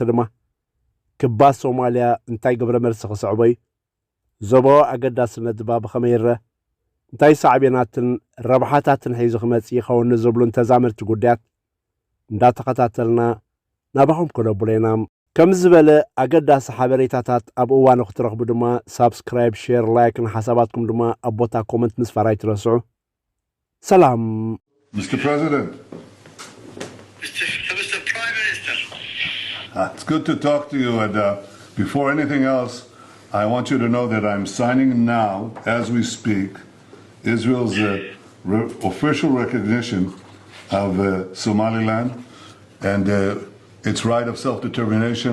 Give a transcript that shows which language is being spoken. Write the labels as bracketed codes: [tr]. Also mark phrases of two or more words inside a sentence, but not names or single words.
[ti] ድማ ክባስ ሶማልያ እንታይ ግብረ መልሲ ክስዕቦ እዩ ዞባዊ ኣገዳስነት ድማ ብኸመይ ይርአ እንታይ ሳዕቤናትን ረብሓታትን ሒዙ ክመጽእ ይኸውን ዝብሉን ተዛመድቲ ጉዳያት እንዳተኸታተልና ናባኹም ክነብሎ ኢና ከም ዝበለ ኣገዳሲ ሓበሬታታት ኣብ እዋኑ ክትረኽቡ ድማ [en] subscribe share like [ti] ሓሳባትኩም ድማ ኣብ ቦታ ኮመንት ምስፋር ኣይትረስዑ ሰላም [en] Mr. President. Mr. Prime Minister. It's good to talk to you. And before anything else, I want you to know that I'm signing now, as we speak, Israel's official recognition of Somaliland and its right of self-determination.